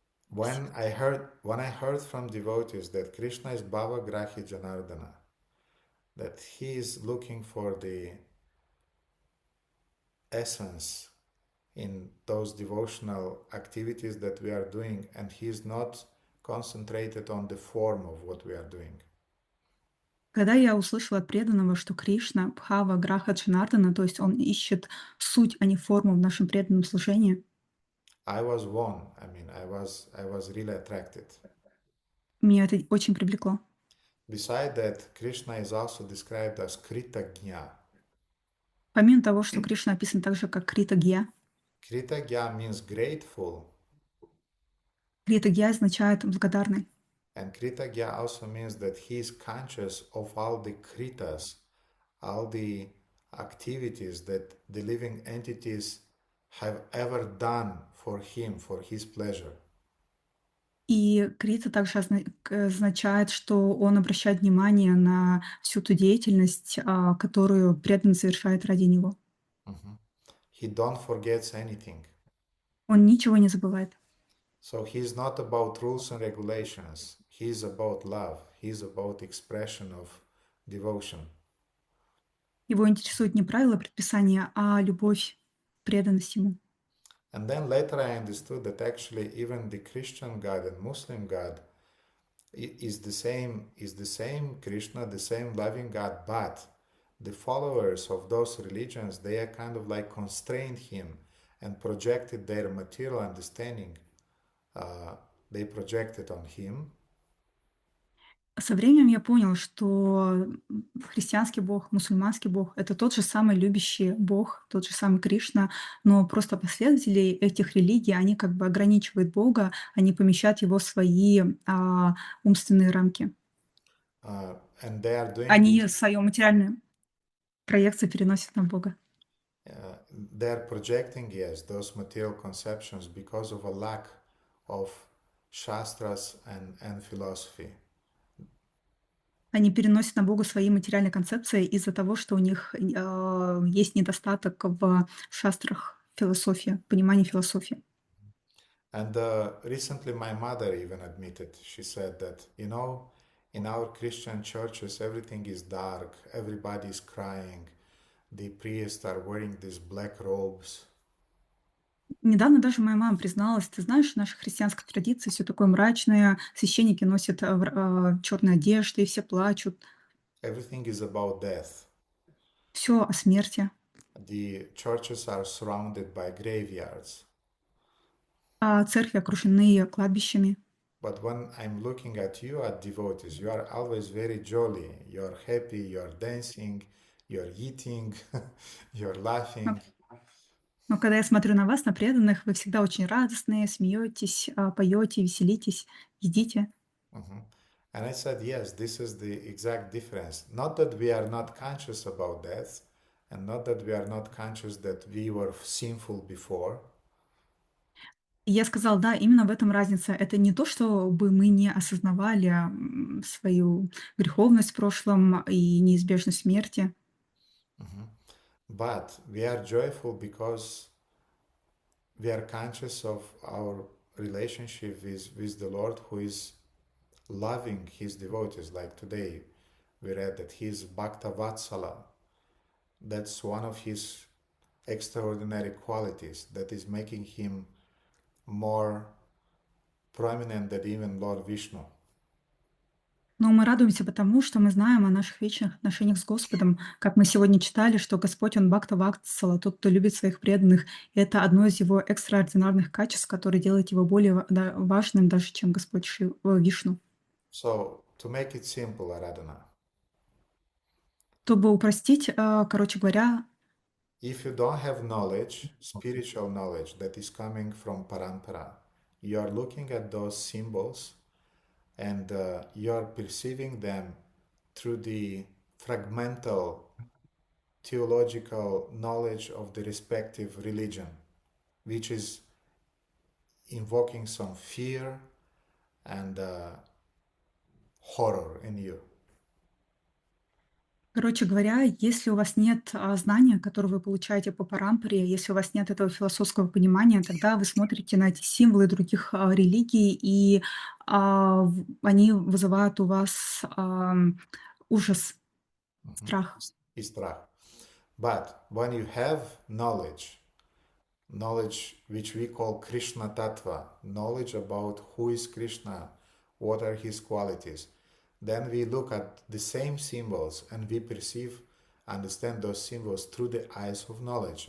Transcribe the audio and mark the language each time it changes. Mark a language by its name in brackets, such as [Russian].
[English] When I heard from devotees that Krishna is Bhavagrahi Janardana, that he is looking for the essence in those devotional activities that we are doing, and he is not concentrated on the form of what we are doing. [Russian] Когда я услышала от преданного, что Кришна Бхава Граха Джанардана, то есть он ищет суть, а не форму в нашем преданном служении, [English] I was won. I mean, I was really attracted. [Russian] меня это очень привлекло. [English] Besides that, Krishna is also described as Kritagnya. [Russian] Помимо того, что Кришна описан также как Крита Гья, [English] Kritagya means grateful. [Russian] Критагья означает благодарный. [English] And Kritagya also means that he is conscious of all the kritas, all the activities that the living entities have ever done for him, for his pleasure. [Russian] И крита также означает, что он обращает внимание на всю ту деятельность, которую преданный совершает ради него. Mhm. [English] He don't forgets anything. [Russian] Он ничего не забывает. [English] So he's not about rules and regulations. He's about love. He's about expression of devotion. [Russian] Его интересует не правила, предписания, а любовь, преданность ему. [English] And then later I understood that actually even the Christian God and Muslim God is the same Krishna, the same loving God, but the followers of those religions, they are kind of like constrained him and projected their material understanding. They projected on him. [Russian] Со временем я понял, что христианский Бог, мусульманский Бог — это тот же самый любящий Бог, тот же самый Кришна, но просто последователи этих религий, они как бы ограничивают Бога, они помещают его в свои умственные рамки. [English] And they are doing [Russian] Они [English] this, [Russian] свою материальную проекцию переносят на Бога. [English] they are projecting, yes, those material conceptions because of a lack of shastras and philosophy. [Russian] Они переносят на Бога свои материальные концепции из-за того, что у них есть недостаток в шастрах философии, понимании философии. [English] And recently my mother even admitted, she said that, in our Christian churches, everything is dark, everybody is crying, the priests are wearing these black robes. [Russian] Недавно даже моя мама призналась: "Ты знаешь, в нашей христианской традиции все такое мрачное, священники носят черные одежды, и все плачут, [English] Everything is about death. [Russian] все о смерти, [English] The churches are surrounded by graveyards. [Russian] а церкви окружены кладбищами". [English] But when I'm looking at you, at devotees, you are always very jolly. You're happy, you're dancing, you're eating, you're laughing. [Russian] Но когда я смотрю на вас, на преданных, вы всегда очень радостные, смеетесь, поете, веселитесь, едите. Mhm. [English] And I said, yes, this is the exact difference. Not that we are not conscious about death, and not that we are not conscious that we were sinful before, [Russian] И я сказала: "Да, именно в этом разница. Это не то, чтобы мы не осознавали, свою греховность в прошлом и неизбежность смерти. Mhm. [English] But we are joyful because we are conscious of our relationship with the Lord who is loving his devotees. Like today, we read that he is Bhakta Vatsala. That's one of his extraordinary qualities that is making him more prominent than even Lord Vishnu. [Russian] Но мы радуемся потому, что мы знаем о наших вечных отношениях с Господом. Как мы сегодня читали, что Господь, Он Бхакта Ватсала, тот, кто любит своих преданных. И это одно из Его экстраординарных качеств, которое делает Его более важным даже, чем Господь Вишну. [English] So, to make it simple, Aradhana, [Russian] Чтобы упростить, короче говоря, [English] if you don't have knowledge, spiritual knowledge that is coming from parampara, you are looking at those symbols and you are perceiving them through the fragmental theological knowledge of the respective religion, which is invoking some fear and horror in you. [Russian] короче говоря, если у вас нет знания, которое вы получаете по парампаре, если у вас нет этого философского понимания, тогда вы смотрите на эти символы других религий, и они вызывают у вас ужас, страх. И страх. [English] But when you have knowledge which we call Krishna Tattva, knowledge about who is Krishna, what are his qualities, then we look at the same symbols and we understand those symbols through the eyes of knowledge.